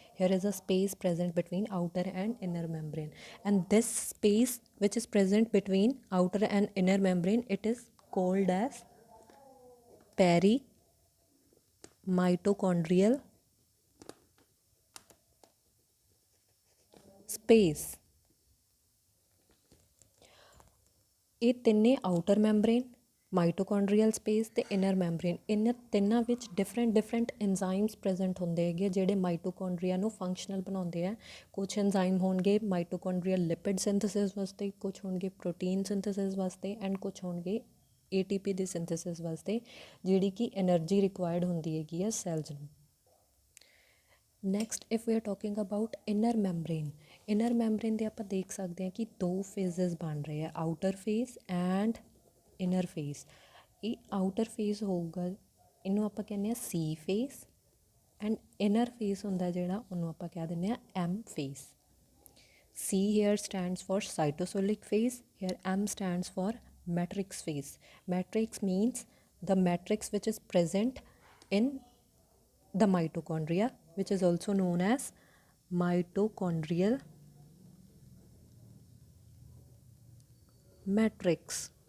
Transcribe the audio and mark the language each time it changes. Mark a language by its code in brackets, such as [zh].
[en] Here is a space present between outer and inner membrane, and this space which is present between outer and inner membrane, it is called as perimitochondrial space. [pa] ਇਹ ਤਿੰਨੇ outer membrane, ਮਾਈਟੋਕੌਂਡਰੀਅਲ space ਅਤੇ inner membrane, ਇਹਨਾਂ ਤਿੰਨਾਂ ਵਿੱਚ different ਐਨਜ਼ਾਈਮਸ present ਹੁੰਦੇ ਹੈਗੇ ਜਿਹੜੇ mitochondria ਨੂੰ ਫੰਕਸ਼ਨਲ ਬਣਾਉਂਦੇ ਆ. ਕੁਛ ਐਨਜ਼ਾਈਮ ਹੋਣਗੇ ਮਾਈਟੋਕੌਂਡਰੀਅਲ ਲਿਪਿਡ ਸਿੰਥੇਸਿਸ ਵਾਸਤੇ, ਕੁਛ ਹੋਣਗੇ ਪ੍ਰੋਟੀਨ ਸਿੰਥੇਸਿਸ ਵਾਸਤੇ, ਐਂਡ ਕੁਛ ਹੋਣਗੇ ATP ਦੀ ਸਿੰਥੇਸਿਸ ਵਾਸਤੇ, ਜਿਹੜੀ ਕਿ ਐਨਰਜੀ ਰਿਕੁਆਇਰਡ ਹੁੰਦੀ ਹੈਗੀ ਆ ਸੈਲਜ਼ ਨੂੰ. Next, [en] if we are talking about inner membrane [pa] ਦੇ ਆਪਾਂ ਦੇਖ ਸਕਦੇ ਹਾਂ ਕਿ 2 ਫੇਜ਼ਸ ਬਣ ਰਹੇ ਆ, outer phase and inner phase. ਇਹ ਆਊਟਰ ਫੇਜ਼ ਹੋਊਗਾ, ਇਹਨੂੰ ਆਪਾਂ ਕਹਿੰਦੇ ਹਾਂ C phase, and inner phase ਹੁੰਦਾ ਜਿਹੜਾ ਉਹਨੂੰ ਆਪਾਂ ਕਹਿ ਦਿੰਦੇ ਹਾਂ M phase. [en] C here stands for cytosolic phase, here M stands for matrix phase. Matrix means the matrix which is present in the mitochondria, which is also known as mitochondrial matrix.